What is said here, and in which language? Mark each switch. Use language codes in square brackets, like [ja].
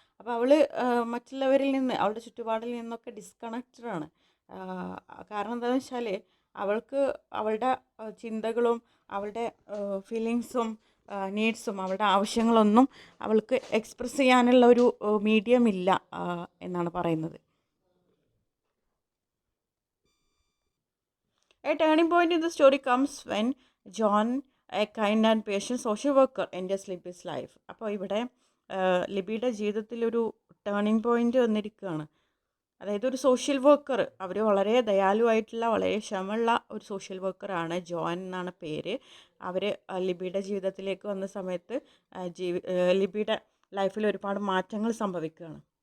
[ml] അപ്പോൾ അവൾ മറ്റുള്ളവരിൽ നിന്ന്, അവളുടെ ചുറ്റുപാടിൽ നിന്നൊക്കെ ഡിസ്കണക്റ്റഡ് ആണ്. കാരണം എന്താണെന്ന് വെച്ചാൽ അവൾക്ക് അവളുടെ ചിന്തകളും അവളുടെ ഫീലിങ്സും നീഡ്സും അവളുടെ ആവശ്യങ്ങളൊന്നും അവൾക്ക് എക്സ്പ്രസ് ചെയ്യാനുള്ള ഒരു മീഡിയം ഇല്ല എന്നാണ് പറയുന്നത്. [en] A turning point in the story comes when John, a kind and patient social worker, enters Libby's life. [ml] അപ്പോൾ ഇവിടെ ലിബിയുടെ ജീവിതത്തിലൊരു ടേണിംഗ് പോയിന്റ് വന്നിരിക്കുകയാണ്. അതായത് ഒരു സോഷ്യൽ വർക്കർ, അവർ വളരെ ദയാലുവായിട്ടുള്ള വളരെ ക്ഷമയുള്ള ഒരു സോഷ്യൽ വർക്കറാണ്. ജോൺ എന്നാണ് പേര്. അവർ ലിബിയുടെ ജീവിതത്തിലേക്ക് വന്ന സമയത്ത് ലിബിയുടെ ലൈഫിൽ ഒരുപാട് മാറ്റങ്ങൾ സംഭവിക്കുകയാണ്.